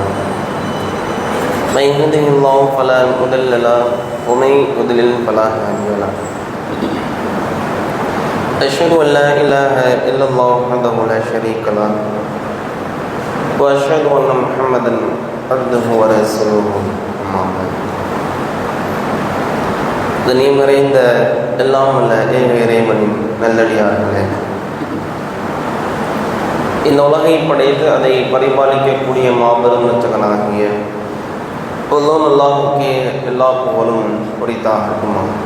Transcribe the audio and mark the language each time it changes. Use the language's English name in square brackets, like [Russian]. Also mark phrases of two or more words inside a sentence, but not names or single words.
[Arabic] من يهده الله فلا مضل له ومن يضلل فلا هادي له. أشهد أن لا إله إلا الله وحده لا شريك له وأشهد أن محمدا عبده ورسوله. أما بعد. [Tamil] கண்ணியம் நிறைந்த எல்லாம் வல்ல ஏக இறைவனின் நல்லடியார்களே, இந்த உலகை படைத்து அதை பரிபாலிக்கக்கூடிய மாபெரும் இரட்சகனாகிய அல்லாஹ்வுக்கே எல்லா புகழும் உரித்தாகட்டுமா.